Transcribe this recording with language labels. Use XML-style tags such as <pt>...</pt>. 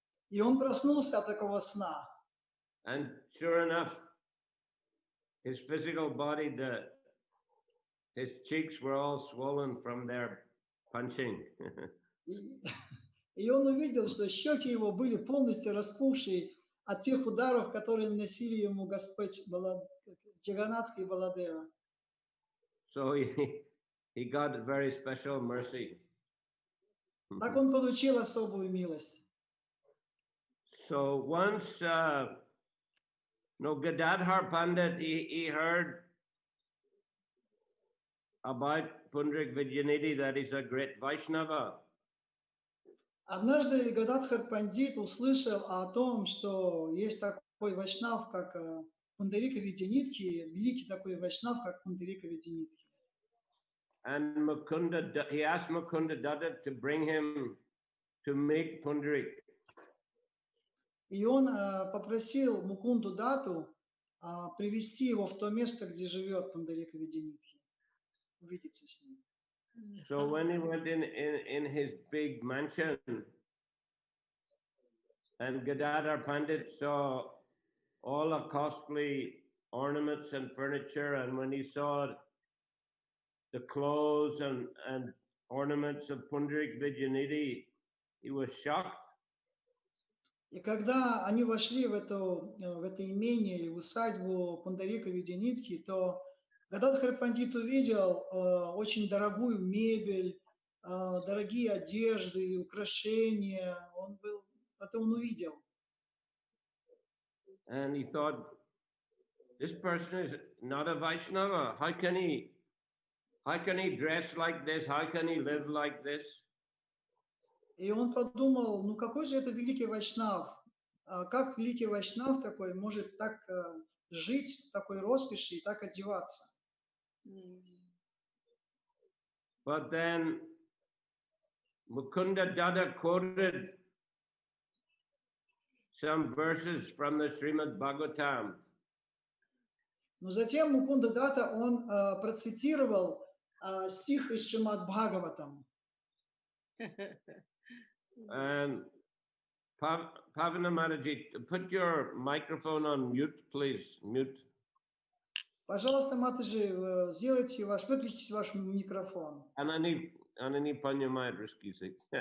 <ru>И он проснулся от такого сна.</ru> <en>And sure enough, his physical body, his cheeks were all swollen from their punching.</en> <ru>И он увидел, что щеки его были полностью распухшие от тех ударов, которые наносили ему Господь Джаганатха и Баладева.</ru> <en>So he got a very special mercy.</en> <ru>Так он получил особую милость.</ru> <en>So once, Gadadhar Pandit, he heard about Pundrik Vidyanidhi, that he's a great Vaishnava.</en> <ru>Однажды Гададхар Пандит услышал о том, что есть такой вайшнав, как Пундарика Видянитхи, великий такой вайшнав, как Пундарика Видянитхи.</ru> <en>And he asked Mukunda Datta to bring him to meet Pundarik.</en> <ru>И он попросил Мукунду Дату привести его в то место, где живет Пундарика Видянитхи, увидеться с ним.</ru> <en>So when he went in his big mansion, and Gadadhar Pandit saw all the costly ornaments and furniture, and when he saw the clothes and ornaments of Pundarik Vidyanidhi, he was shocked.</en> <ru>И когда они вошли в это имение, в усадьбу Пундарика Видянитхи, то Гададхар Пандит увидел очень дорогую мебель, дорогие одежды, украшения. Это он увидел.</ru> <en>And he thought, this person is not a Vaishnava. How can he dress like this? How can he live like this?</en> <ru>И он подумал, ну какой же это великий вайшнав? Как великий вайшнав такой может так жить в такой роскоши и так одеваться?</ru> <en>But then Mukunda Datta quoted some verses from the Srimad Bhagavatam.</en> <ru>Но затем Мукунда Датта, он процитировал стих из Шримад Бхагаватам.</ru> <en>And Pavana Mataji, put your microphone on mute, please. Mute.</en> <ru>Пожалуйста, Матаджи, выключите ваш микрофон. Она не понимает русский язык.</ru>